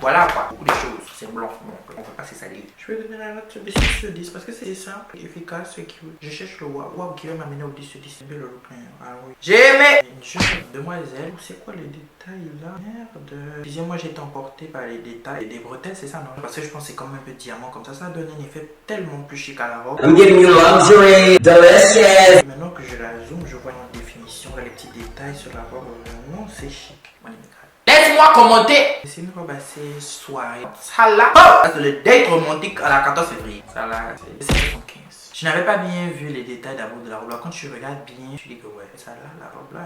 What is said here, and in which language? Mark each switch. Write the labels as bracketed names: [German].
[French] Voilà quoi, beaucoup de choses. C'est blanc, bon, on peut pas se salir. Je vais donner la note de 6 sur 10 parce que c'est simple, efficace, c'est cute. Je cherche le wow qui va m'amener au 10 sur 10. C'est bien le look. Ah oui. J'ai aimé. Une jeune demoiselle. C'est quoi les détails là? Merde. Excusez-moi, j'ai été emporté par les détails. Des bretelles, c'est ça non? Parce que je pense que c'est comme un peu diamant. Comme ça donne un effet tellement plus chic à la robe. [English] I'm giving you luxury, delicious. [French] Maintenant que je la zoome, je vois en définition les petits détails sur la robe. Vraiment, c'est chic. Laisse-moi commenter. C'est une robe assez soirée. Ça là, c'est le date romantique à la 14 février. Ça là, c'est 75. Je n'avais pas bien vu les détails d'abord de la robe. Là, quand tu regardes bien, tu dis que ouais, ça là, la robe là.